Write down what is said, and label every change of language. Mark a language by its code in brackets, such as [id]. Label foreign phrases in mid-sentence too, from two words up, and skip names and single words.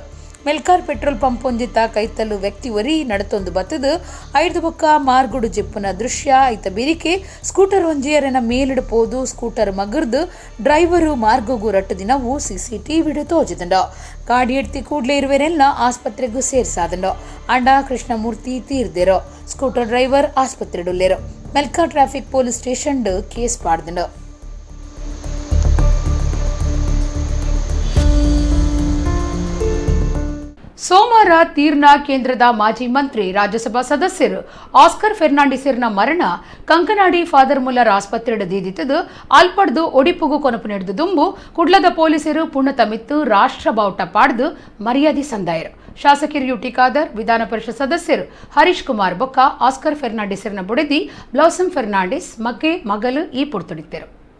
[tcy] ಮೆಲ್ಕಾರ್ [en] petrol pump [tcy] ಹೊಂದಿತ್ತ ಕೈತಲ್ಲು ವ್ಯಕ್ತಿ ಒರಿ ನಡತೊಂದು ಬತ್ತದು 5 ಬೊಕ್ಕ ಮಾರ್ಗುಡು ಜಿಪ್ಪುನ ದೃಶ್ಯ ಐತ ಬಿರಿಕೆ ಸ್ಕೂಟರ್ ಒಂಜಿಯರನ ಮೇಲಿಡು ಪೋದು ಸ್ಕೂಟರ್ ಮಗರ್ದು ಡ್ರೈವರು ಮಾರ್ಗೋಗು ರಟ್ಟು ದಿನವು CCTV ತೋಜಿದಂಡು. ಗಾಡಿ ಎಡ್ತಿ ಕೂಡ್ಲೆ ಇರುವೆರೆಲ್ಲ ಆಸ್ಪತ್ರೆಗೂ ಸೇರ್ಸಾದಂಡು. ಅಂಡ ಕೃಷ್ಣಮೂರ್ತಿ ತೀರ್ದೇರು. [en] scooter driver [tcy] ಆಸ್ಪತ್ರೆಡುಲ್ಲೇರು. ಮೆಲ್ಕಾರ್ [en] traffic police station case [tcy] ಪಾಡ್ದಂಡು. ಸೋಮವಾರ ತೀರ್ನಾ ಕೇಂದ್ರದ ಮಾಜಿ ಮಂತ್ರಿ ರಾಜ್ಯಸಭಾ ಸದಸ್ಯರು ಆಸ್ಕರ್ ಫೆರ್ನಾಂಡಿಸರ್ನ ಮರಣ ಕಂಕನಾಡಿ ಫಾದರ್ ಮುಲ್ಲರ್ ಆಸ್ಪತ್ರೆಡ್ ದೀದಿತ್ತದು ಅಲ್ಪಡ್ದು ಒಡಿಪುಗು ಕೊನಪು ನಡೆದು ದುಂಬು ಕುಡ್ಲದ ಪೊಲೀಸರು ಪುಣತ ಮಿತ್ತು ರಾಷ್ಟ್ರ ಬಾವುಟ ಪಾಡ್ದು ಮರ್ಯಾದೆ ಸಂದಾಯರು. ಶಾಸಕರು ಯುಟಿ ಖಾದರ್, ವಿಧಾನ ಪರಿಷತ್ ಸದಸ್ಯರು ಹರೀಶ್ ಕುಮಾರ್ ಬೊಕ್ಕ ಆಸ್ಕರ್ ಫೆರ್ನಾಂಡಿಸರ್ನ ಬುಡದಿ ಬ್ಲಾಸಮ್ ಫೆರ್ನಾಂಡಿಸ್ ಮಗ್ಗೆ ಮಗಲು ಈ ಪುಡ್ತೊಡಿತ್ತರು.